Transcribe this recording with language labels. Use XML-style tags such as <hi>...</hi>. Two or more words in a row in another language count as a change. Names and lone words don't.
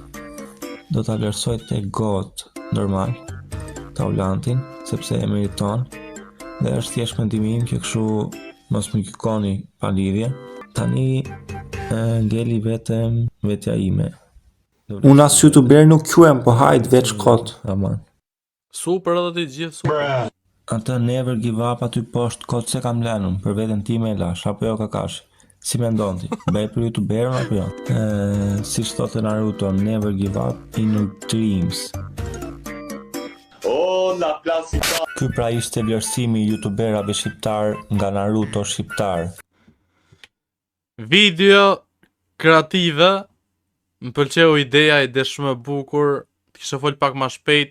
<sq>Do ta vlerësoj tek GOAT, normal, Taulantin, sepse e meriton, dhe është thjesht mendimi im që kështu mos më gjykoni pa lidhje. Tani ngeli vetëm vetja ime. Unë as youtuber nuk quhem, po hajt veç kot. Aman. Super edhe ti gjithë super. Atë</sq> <en>never give up</en> <sq>aty poshtë kot se kam lënun, për veten time e lash, apo jo Kakashi? Si mendon ti? Bëj për youtuberin apo jo? Si thotë Naruto,</sq> <en>never give up in your dreams.</en> <sq>Ky pra ishte vlerësimi i youtuberave shqiptar nga Naruto shqiptar. Video kreative. Më pëlqeu ideja, ide shumë e bukur. Kishe fol pak ma shpejt.</sq>